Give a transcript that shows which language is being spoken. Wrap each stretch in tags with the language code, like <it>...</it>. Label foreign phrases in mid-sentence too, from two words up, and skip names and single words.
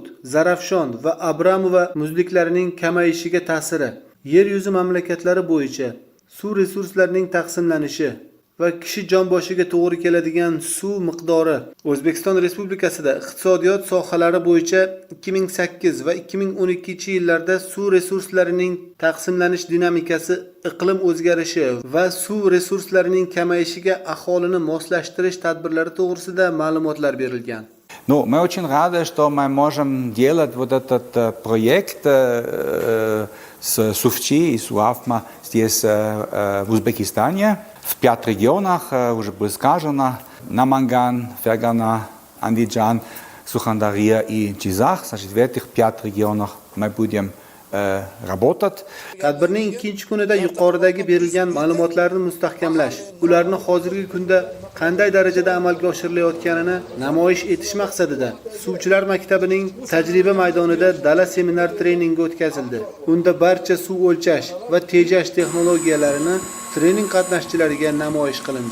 <uz>Zarafshon va Abramova muzliklarining kamayishiga ta'siri, yer yuzi mamlakatlari bo'yicha suv resurslarining taqsimlanishi va kishi jon boshiga to'g'ri keladigan suv miqdori, O'zbekiston Respublikasida iqtisodiyot sohalari bo'yicha 2008 va 2012 yillarda suv resurslarining taqsimlanish dinamikasi, iqlim o'zgarishi va suv resurslarining kamayishiga aholini moslashtirish tadbirlari to'g'risida ma'lumotlar berilgan.</uz> <ru>Ну, мы очень рады, что мы можем делать вот этот проект с Сувчи и Суавма здесь, в Узбекистане. В 5 регионах, уже было сказано, Наманган, Фергана, Андиджан, Сухандария и Чизах. Значит, в этих 5 регионах мы будем работать.</ru> <uz>Tadbirning ikkinchi kunida yuqoridagi berilgan ma'lumotlarni mustahkamlash, ularni hozirgi kunda qanday darajada amalga oshirilayotganini namoyish etish maqsadida Suvchilar maktabining tajriba maydonida dala seminar treningi o'tkazildi. Unda barcha suv o'lchash va tejash texnologiyalarini trening qatnashchilariga namoyish qilindi.</uz>